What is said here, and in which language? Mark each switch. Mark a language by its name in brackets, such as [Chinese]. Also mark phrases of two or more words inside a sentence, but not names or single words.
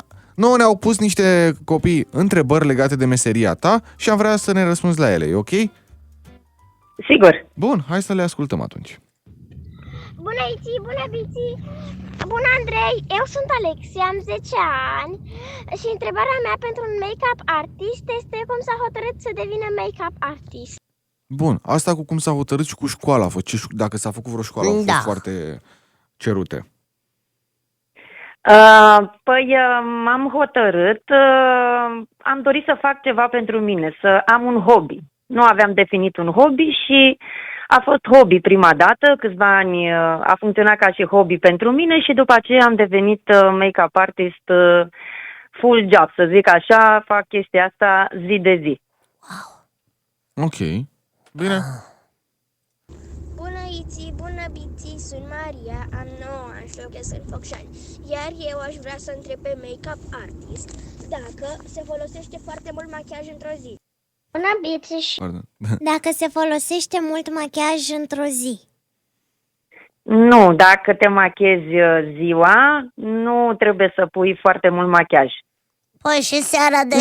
[Romanian] Nouă ne-au pus niște copii întrebări legate de meseria ta și am vrea să ne răspunzi la ele, e ok? Sigur. Bun, hai să le ascultăm atunci. Bună, Iții, bună, Biții! Bună, Andrei! Eu sunt Alexia, am 10 ani și întrebarea mea pentru un [English] make-up artist [Romanian] este cum s-a hotărât să devină [English] make-up artist. [Romanian] Bun, asta cu cum s-a hotărât și cu școala, dacă s-a făcut vreo școală, au fost Da. foarte cerute. Păi m-am hotărât, am dorit să fac ceva pentru mine, să am un hobby. Nu aveam definit un hobby și a fost hobby prima dată, câțiva ani a funcționat ca și hobby pentru mine și după aceea am devenit [English] make-up artist full job, [Romanian] să zic așa, fac chestia asta zi de zi. Ok, bine. Bună, Iții, bună, Biții, sunt Maria, am 9 ani și locuiesc în Focșani. Iar eu aș vrea să întreb pe [English] make-up artist [Romanian] dacă se folosește foarte mult machiaj într-o zi. Bună, Biții! Pardon. Dacă se folosește mult machiaj într-o zi. Nu, dacă te machiezi ziua, nu trebuie să pui foarte mult machiaj. Păi și seara de